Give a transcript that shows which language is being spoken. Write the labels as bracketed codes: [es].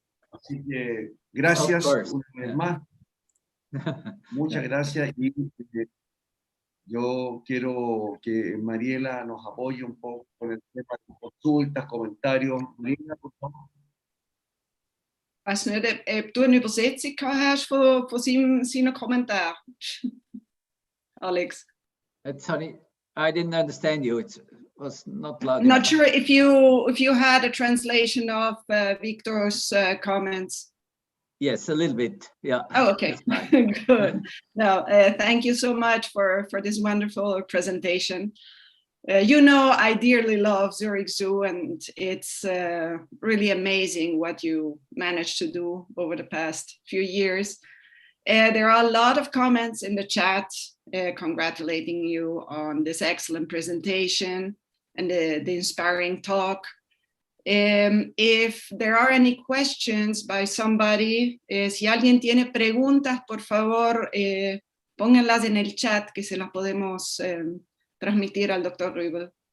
[es] Así que gracias una vez más. Muchas gracias, y yo quiero que Mariela nos apoye un poco con el tema de consultas, comentarios. Mariela, por favor. [de] Ich weiß nicht, ob du eine Übersetzung hast von seinen Kommentaren, Alex. [en] Sorry, I didn't understand you. It was not loud. Not sure if you had a translation of Victor's comments. Yes, a little bit. Yeah. Oh, okay. Good. No, thank you so much for this wonderful presentation. You know, I dearly love Zurich Zoo, and it's really amazing what you managed to do over the past few years. There are a lot of comments in the chat congratulating you on this excellent presentation and the inspiring talk. If there are any questions by somebody, [es] si alguien tiene preguntas, por favor, pónganlas en el chat que se las podemos transmitir al Dr. Rübel.